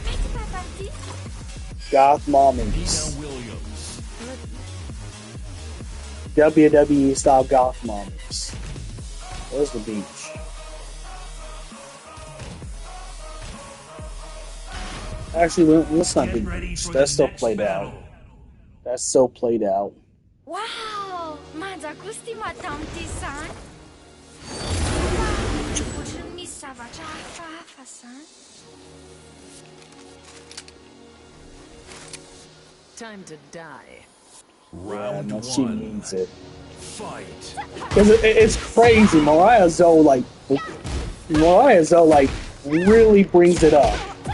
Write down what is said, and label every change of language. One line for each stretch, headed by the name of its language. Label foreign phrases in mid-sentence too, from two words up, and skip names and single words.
English: Goth mommies. WWE style goth mommies. Where's the beach? Actually, let's not do beach. That's still played out. That's so played out.
Malagasy: Wow! Manja kosa madame zany. Ohatran'ny misy zavatra hafahafa zany.
English: Time to die. Round no, she one. needs it. Fight. Because it's crazy. Mariah Zoe really brings it up.